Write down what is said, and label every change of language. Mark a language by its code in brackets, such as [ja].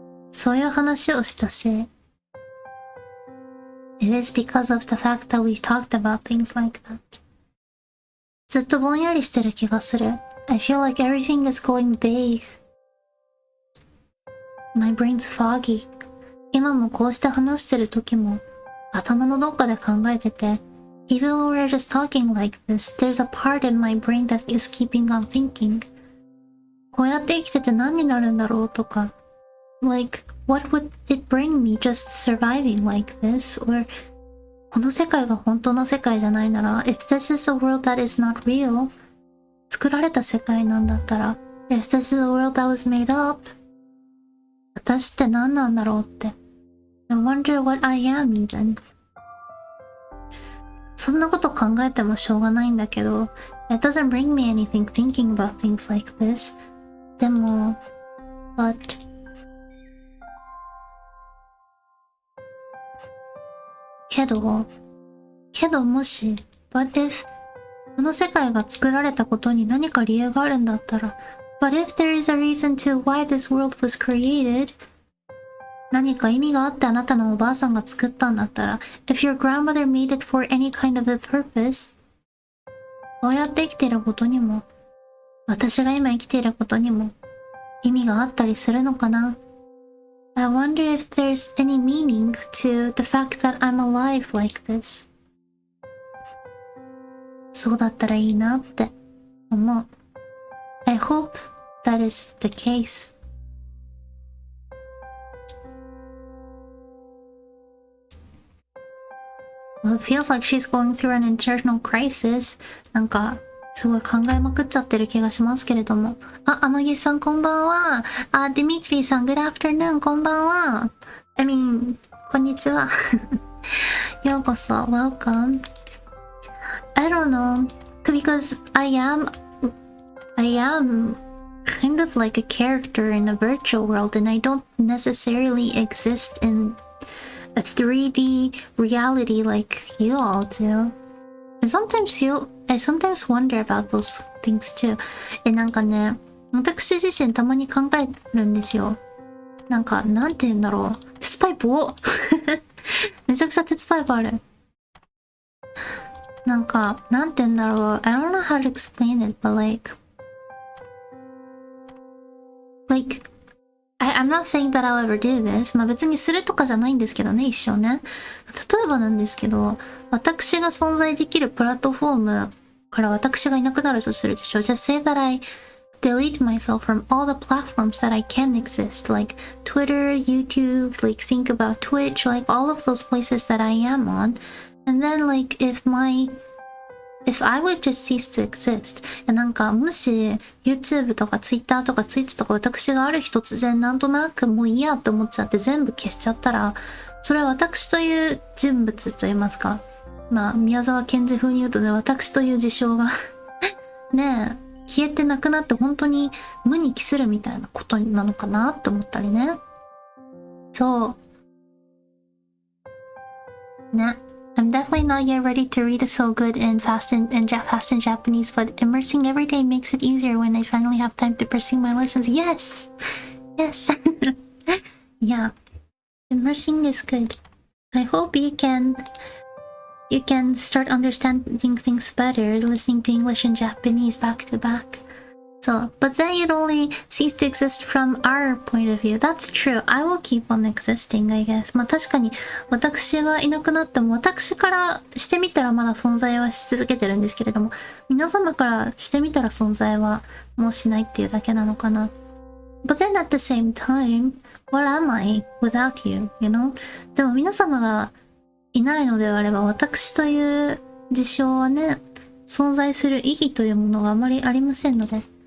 [ja] そういう話をしたせい [en] It is because of the fact that we've talked about things like that. [ja] ずっとぼんやりしてる気がする。 [en] I feel like everything is going vague. My brain's foggy. [ja] 今もこうして話してる時も頭のどっかで考えてて、 [en] Even when we're just talking like this, there's a part in my brain that is keeping on thinking. [ja] こうやって生きてて何になるんだろうとか、 [en] Like, what would it bring me just surviving like this? [ja] Or, この世界が本当の世界じゃないなら、 [en] If this is a world that is not real, [ja] 作られた世界なんだったら、 [en] If this is a world that was made up, [ja] 私って何なんだろうって。 [en] I wonder what I am even. [ja] そんなこと考えてもしょうがないんだけど、 [en] It doesn't bring me anything thinking about things like this. でも、butけどもし、but if [ja] この世界が作られたことに何か理由があるんだったら、 [en] but if there is a reason to why this world was created, [ja] 何か意味があってあなたのおばあさんが作ったんだったら、 [en] if your grandmother made it for any kind of a purpose, [ja] こうやって生きていることにも、私が今生きていることにも意味があったりするのかな。 [en] I wonder if there's any meaning to the fact that I'm alive like this. [ja] そうだったらいいなって思う。 [en] I hope that is the case. Well, it feels like she's going through an internal crisis. [ja] なんか、すごい考えまくっちゃってる気がしますけれども。あ、天城さんこんばんは。あ、ディミトリーさん、 [en] good afternoon [ja] こんばんは。 [en] I mean、 [ja] こんにちは。ようこそ、welcome. [en] I don't know, because I am kind of like a character in a virtual world and I don't necessarily exist in a 3D reality like you all do. I sometimes wonder about those things too. [ja] なんかね、私自身たまに考えるんですよ。なんか、なんて言うんだろう。鉄パイプをめちゃくちゃ鉄パイプある。なんか、なんて言うんだろう。 [en] I don't know how to explain it, but I'm not saying that I'll ever do this. [ja] まあ別にするとかじゃないんですけどね、一生ね。例えばなんですけど、私が存在できるプラットフォームから私がいなくなるとするでしょ。 [en] Just say that I delete myself from all the platforms that I can exist, like Twitter, YouTube, like think about Twitch, like all of those places that I am on. And then like if I would just cease to exist. [ja] なんか、もし、YouTube とか Twitter とか Twitch とか私がある日突然なんとなくもういいやって思っちゃって全部消しちゃったら、それは私という人物と言いますか。まあ、宮沢賢治風に言うとね、私という事象がねえ、消えてなくなって本当に無に帰するみたいなことなのかなって思ったりね。そう。ね。 [en] I'm definitely not yet ready to read so good and fast in Japanese, but immersing every day makes it easier when I finally have time to pursue my lessons. Yes! Yes! Yeah. Immersing is good. I hope you can start understanding things better, listening to English and Japanese back to back. So, but then you'd only cease to exist from our point of view. That's true. I will keep on existing, I guess. [ja] まあ確かに私がいなくなっても私からしてみたらまだ存在はし続けてるんですけれども、皆様からしてみたら存在はもうしないっていうだけなのかな。 [en] But then at the same time, what am I without you, you know? [ja] でも皆様がいないのであれば私という事象はね、存在する意義というものがあまりありませんので。